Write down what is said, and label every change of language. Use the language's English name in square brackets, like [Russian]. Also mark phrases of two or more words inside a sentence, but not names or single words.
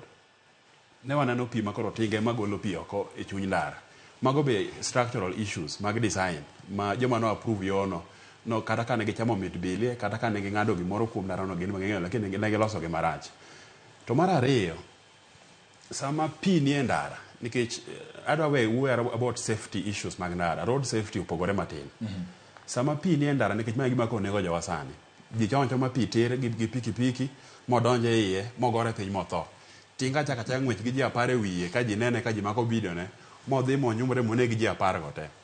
[Luo (Kenya and Tanzania)] Ne waneno pi makoro tinge magolo pi oko e chuny ndara. Mago be [English] structural issues [Luo (Kenya and Tanzania)] mag design ma joma no approve yono no kata kane gichamo mit bilie kata kane ging'ado gimoro kuom ndara no gin mang'eyo lakini ne giloso gi marach. To mar ariyo, sama pi nie ndara nikech adwa we [English] about safety issues [Luo (Kenya and Tanzania)] mag ndara. [English] Road safety [Luo (Kenya and Tanzania)] upogore matin. Sama pi nie ndara nikech ma gima konego jowa sani. Ji choncho ma pi tere gi pikipiki modonje iye mogore piny motho. Tinga chaka ng'wech gi ji 10 wiye ka ji nene ka ji mako video ne modhi monyumre monegi ji 10 go te.